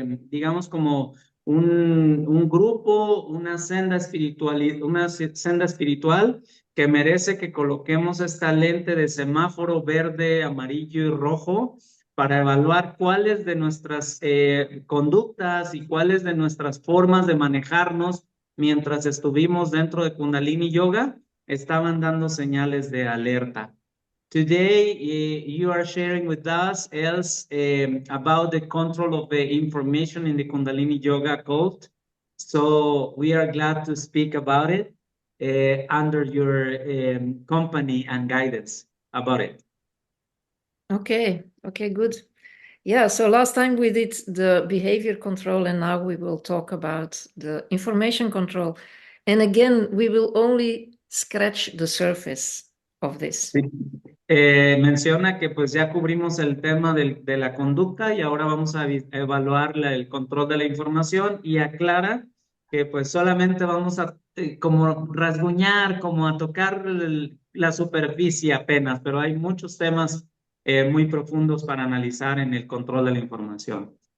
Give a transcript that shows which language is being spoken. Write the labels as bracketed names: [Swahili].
[Spanish] digamos como un grupo, una senda espiritual que merece que coloquemos esta lente de semáforo verde, amarillo y rojo para evaluar cuáles de nuestras conductas y cuáles de nuestras formas de manejarnos mientras estuvimos dentro de Kundalini Yoga estaban dando señales de alerta. [English] Today, you are sharing with us, Els, about the control of the information in the Kundalini Yoga cult. So we are glad to speak about it under your company and guidance about it. Okay, good. Yeah, so last time we did the behavior control, and now we will talk about the information control. And again, we will only scratch the surface of this. [Spanish] Sí. Menciona que pues ya cubrimos el tema de la conducta y ahora vamos a evaluar el control de la información, y aclara que pues solamente vamos a como rasguñar, como a tocar la superficie apenas, pero hay muchos temas muy profundos para analizar en el control de la información.